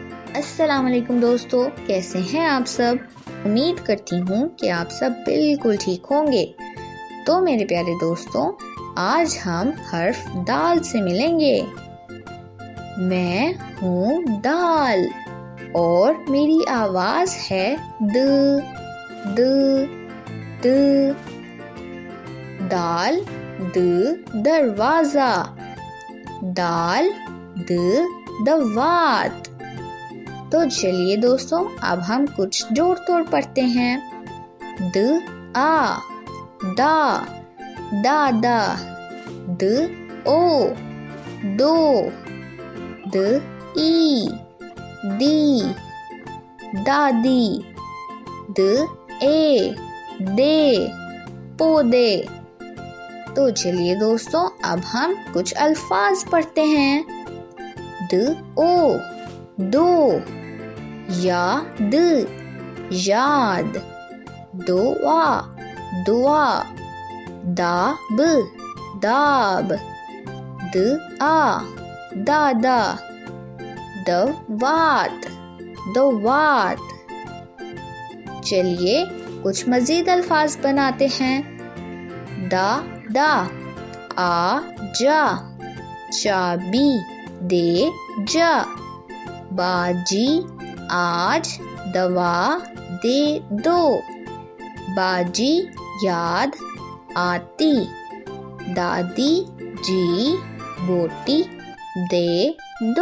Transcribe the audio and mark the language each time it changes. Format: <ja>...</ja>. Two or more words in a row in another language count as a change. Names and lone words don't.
<ur>السلام علیکم دوستو، کیسے ہیں آپ سب؟ امید کرتی ہوں کہ آپ سب بالکل ٹھیک ہوں گے۔ تو میرے پیارے دوستوں، آج ہم حرف دال سے ملیں گے۔ میں ہوں دال اور میری آواز ہے د د د۔ دال د دروازہ، دال د دوات۔ تو چلیے دوستوں، اب ہم کچھ جوڑ توڑ پڑھتے ہیں۔ د آ دا دادا، د او دو، د ای دی دادی، د اے دے پودے۔ تو چلیے دوستوں، اب ہم کچھ الفاظ پڑھتے ہیں۔ د او دو، یاد یاد، دعا دعا، داب داب، دآ دادا، دوات دوات۔ چلیے کچھ مزید الفاظ بناتے ہیں۔ دا دا، آ جا، چابی دے جا، باجی آج دوا دے دو، باجی یاد آتی، دادی جی بوٹی دے دو۔</ur>